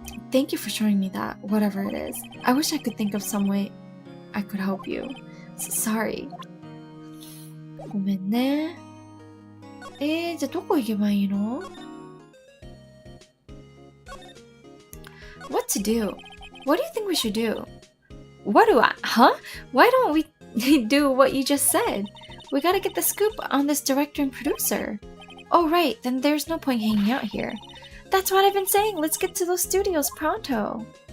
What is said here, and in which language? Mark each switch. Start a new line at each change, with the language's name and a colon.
English: Thank you for showing me that, whatever it is. I wish I could think of some way I could help you. Sorry.
Japanese: ごめんね。じゃあどこ行けばいいの?
English: What to do? What do you think we should do? What do I? Huh? Why don't we do what you just said? We gotta get the scoop on this director and producer. Oh, right. Then there's no point hanging out here. That's what I've been saying. Let's get to those studios pronto.